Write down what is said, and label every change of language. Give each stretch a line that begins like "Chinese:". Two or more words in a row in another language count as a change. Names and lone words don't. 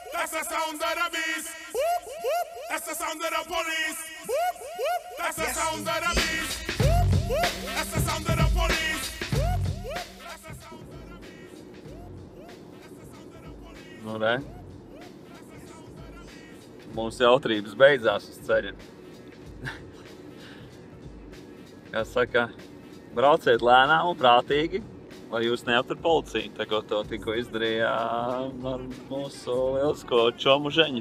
English: That's the sound of the beast. Whoop, whoop. That's the sound of the police. Whoop, whoop. That's the sound of the beast. Whoop, whoop. That's the sound of the police. Whoop, whoop. That's the sound of the beast. That's the sound of the police.
Latvian: Nu, re. Mums jautrības beidzās uz ceļa. Kā saka, brauciet lēnām un prātīgi, lai jūs neaptur policiju, tā ko to tikko izdarīja ar mūsu lielisko čomu Žeņu.